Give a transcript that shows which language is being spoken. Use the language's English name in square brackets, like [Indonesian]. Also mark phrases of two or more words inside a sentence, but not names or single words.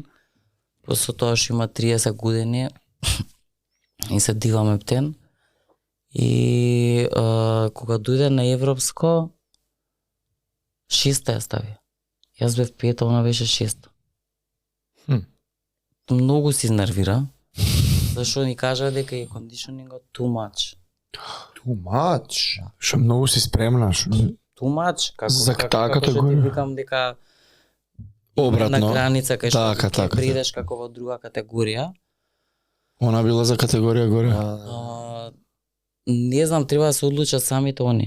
[Macedonian] После тоа што има 30 години и се дивам ептен. И кога дојде на европско, 6 ја стави. Јас бев 5, она беше 6. Многу се изнервира. Зашо ни кажа дека е кондишенингот [English] too much. Too much. [Macedonian] Што многу си спремна, што [English] Too much, [Macedonian] За таа како што ти категорија? викам дека обратно. на граница кај што Така, ќе така. придеш како во друга категорија. Она била за категорија горе. Не знам, треба да се одлучат самите они.